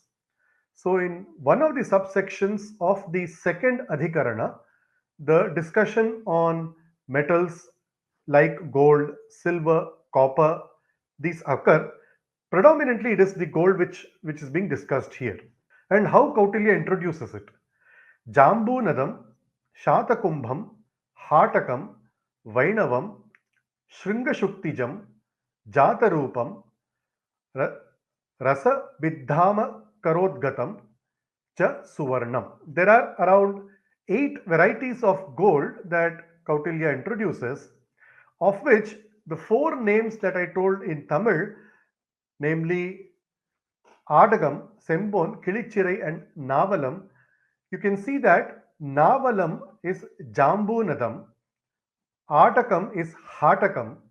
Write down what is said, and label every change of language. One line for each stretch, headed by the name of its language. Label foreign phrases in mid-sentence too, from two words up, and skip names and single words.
English: So, in one of the subsections of the second Adhikarana, the discussion on metals like gold, silver, copper, these occur. Predominantly, it is the gold which is being discussed here. And how Kautilya introduces it.
Sanskrit: जाम्बूनदं शातकुम्भं हाटकं वैणवं शृङ्गशुक्तिजं जातरूपं रस विद्धम् आकरोद्गतं च सुवर्णम्.
English: There are around 8 varieties of gold that Kautilya introduces, of which the 4 names that I told in Tamil, namely Adagam, Sembon, Kilichirai, and Navalam, you can see that Navalam is Jambunadam, Atakam is Hatakam,